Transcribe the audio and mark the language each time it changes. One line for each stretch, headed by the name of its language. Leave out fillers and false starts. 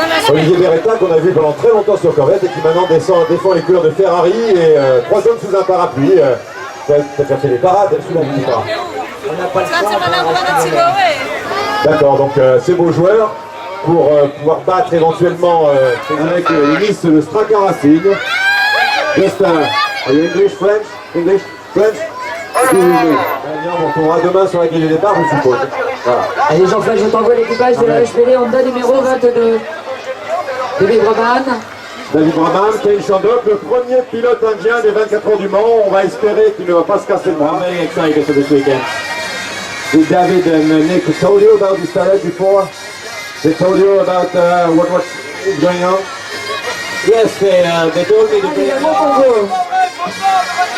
French: Olivier Beretta qu'on a vu pendant très longtemps sur Corvette et qui maintenant défend les couleurs de Ferrari et 3 hommes sous un parapluie. Ça fait des parades sous la pluie. D'accord, donc ces beaux joueurs pour pouvoir battre éventuellement avec les Nice le Straka Racing.
English: Just, are you English, French? English, French?
French: On tournera demain sur la grille de départ, je suppose. Voilà. Allez Jean-Claude, je t'envoie l'équipage de la HPD Honda numéro 22. David Brabham. David Brabham, Kane Shandok, le premier pilote indien des 24 heures du Mans. On va espérer qu'il ne va pas se casser le bras.
English: Very excited for this weekend. Did David and Nick told you about this parade before? They told you about what's going on? Yes, they told me to bring...